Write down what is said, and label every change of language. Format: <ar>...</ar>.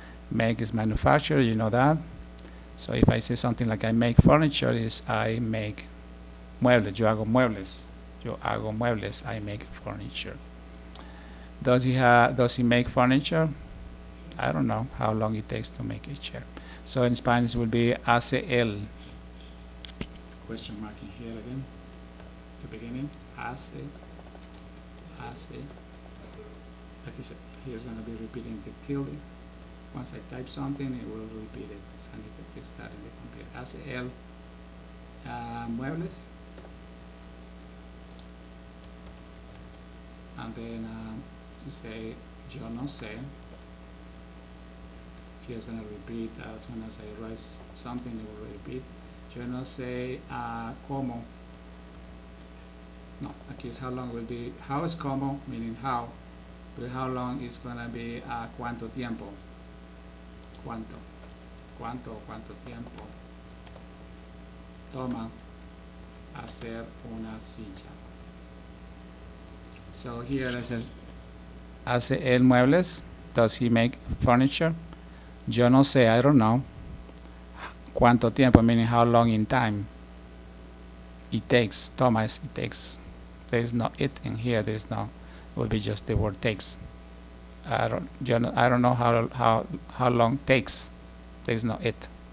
<en>Make is manufacture, you know that. So if I say something like I make furniture, is I make muebles,</en> <es>yo hago muebles. Yo hago muebles,</es> <en>I make furniture. Does he make furniture? I don't know how long it takes to make a chair. So in Spanish it will be</en> <es>hace él.</es> <en>Question mark in here again. The beginning. Hace. Like he is going to be repeating the tilde. Once I type something, it will repeat it. So I need to fix that in the computer.</en> <es>Hace él muebles.</es> <en>And then to say</en> <es>yo no sé.</es> <en>He is going to repeat as soon as I write something, it will repeat.</en> <es>Yo no sé cómo. No, aquí</es> <en>is how long will be. How is como, meaning how. But how long is going to be</en> <es>cuánto tiempo. Cuánto tiempo toma hacer una silla.</es> <en>So here it says,</en> <es>hace él muebles.</es> <en>Does he make furniture?</en> <es>Yo no sé,</es> <en>I don't know.</en> <es>Cuánto tiempo,</es> <en>meaning how long in time. It takes, Thomas, it takes. There's no it in here, there's no, it will be just the word takes. I don't know how long takes. There's no it.</en>